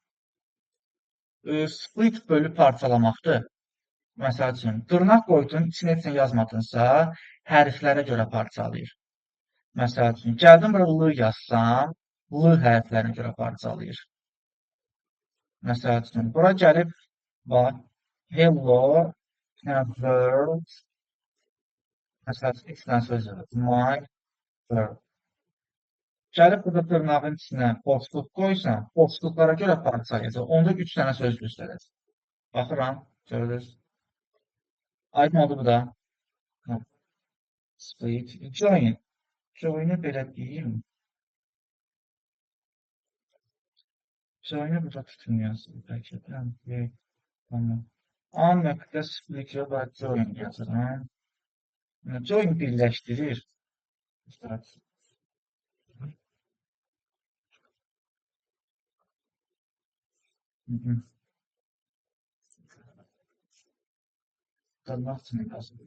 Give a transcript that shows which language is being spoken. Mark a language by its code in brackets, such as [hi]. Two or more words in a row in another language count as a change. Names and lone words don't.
[az] Split bölüb parçalamaqdır. Məsəl üçün, dırnaq qoydun, içinə heç nə yazmadınsa, hərflərə görə parçalayır. Məsəl üçün, gəldim bura L yazsam, L hərflərinə görə parçalayır. Məsəl üçün, bura gəlib, bax, [en] hello, world, [az] məsəl üçün, 3 dənə söz yazır, [en] my world. [az] Gəlib burada dırnağın içinə boşluq qoysan, boşluqlara görə parçalayacaq. Onda 3 dənə söz göstərəcək. Baxıram, görürüz. Aydın oldu bu da. Split, join. Join'i belə deyim. Join'i burada tutmayasın. Bəlkə də. Tamam. A.split və join yazıram. Join birləşdirir. Dırnaq üçün yazılır.